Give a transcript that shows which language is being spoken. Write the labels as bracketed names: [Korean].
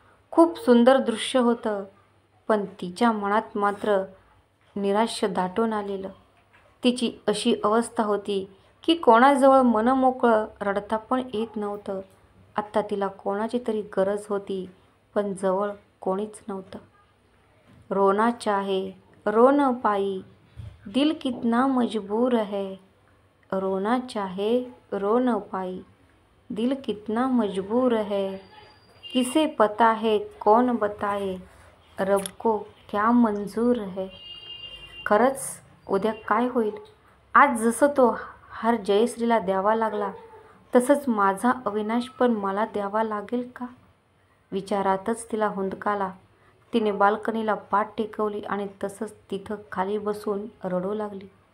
[Marathi] खूप सुंदर दृश्य होतं, पण तिच्या मनात मात्र निराश दाटून आलेलं. तिची अशी अवस्था होती की कोणाजवळ मनमोकळं रडता पण येत नव्हतं. आत्ता तिला कोणाची तरी गरज होती, पण जवळ कोणीच नव्हतं. [Hindi] रोना चाहे रो न पाई, दिल कितना मजबूर है. रोना चाहे रो न पाई, दिल कितना मजबूर है. किसे पता है कौन बताए, रब को क्या मंजूर है. [Marathi] खरंच उद्या काय होईल? आज जसं तो हार जयश्रीला द्यावा लागला, तसंच माझा अविनाश पण मला द्यावा लागेल का? विचारातच तिला हुंदकाला. तिने बाल्कनीला पाठ टेकवली आणि तसंच तिथं खाली बसून रडू लागली.